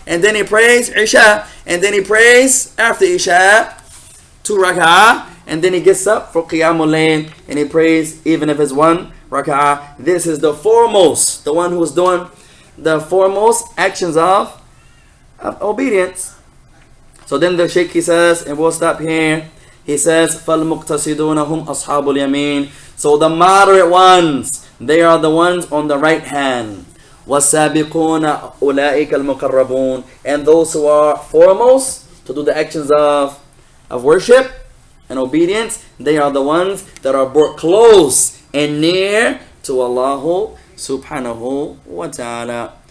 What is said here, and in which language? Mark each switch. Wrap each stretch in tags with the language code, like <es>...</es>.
<en>And then he prays isha. And then he prays after isha 2 rak'ah. And then he gets up for qiyamul layl. And he prays even if it's 1 rak'ah. This is the foremost, the one who's doing the foremost actions of obedience. So then the Shaykh, he says, and we'll stop here. He says,</en> <ar>فَالْمُقْتَصِدُونَ هُمْ أَصْحَابُ الْيَمِينَ.</ar> <en>So the moderate ones, they are the ones on the right hand.</en> <ar>وَالسَّابِقُونَ أُولَٰئِكَ الْمُقَرَّبُونَ.</ar> <en>And those who are foremost to do the actions of worship and obedience, they are the ones that are brought close and near to Allah subhanahu wa ta'ala.</en>